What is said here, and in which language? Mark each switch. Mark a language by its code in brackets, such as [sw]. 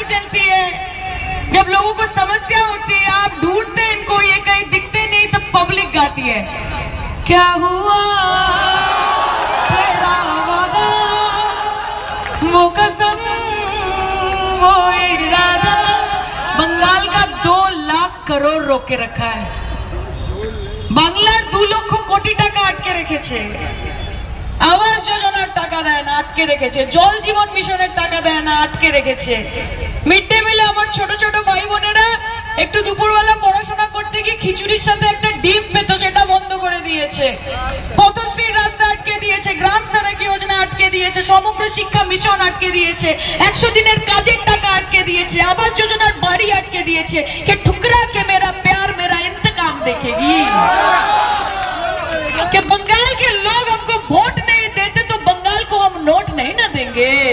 [hi] समस्या होती है, आप ढूंढते हैं इनको, ये कहीं दिखते नहीं, तब पब्लिक गाती है क्या हुआ तेरा वादा, वो कसम वो इरादा। बंगाल का 2 लाख करोड़ रोके रखा है, [bn] বাংলার 2 লক্ষ কোটি টাকা আটকে রেখেছে, আবাস যোজনার টাকা দেয় না আটকে রেখেছে, জল জীবন মিশনের টাকা দেয় না আটকে রেখেছে, মিড ডে মিলে আমার ছোট ছোট ভাই বোনেরা একটু দুপুরবেলা পড়াশোনা করতে গিয়ে খিচুড়ির সাথে একটা ডিম পেত, সেটা বন্ধ করে দিয়েছে, পথশ্রীর রাস্তা আটকে দিয়েছে, গ্রাম সড়ক যোজনা আটকে দিয়েছে, সমগ্র শিক্ষা মিশন আটকে দিয়েছে, 100 দিনের কাজের টাকা আটকে দিয়েছে, আবাস যোজনার বাড়ি আটকে দিয়েছে। [hi] কে ঠুকরা কে মেরা প্যার মেরা इंतकाम देखेगी, कि बंगाल के लोग हमको वोट नहीं देते तो बंगाल को हम नोट नहीं ना देंगे।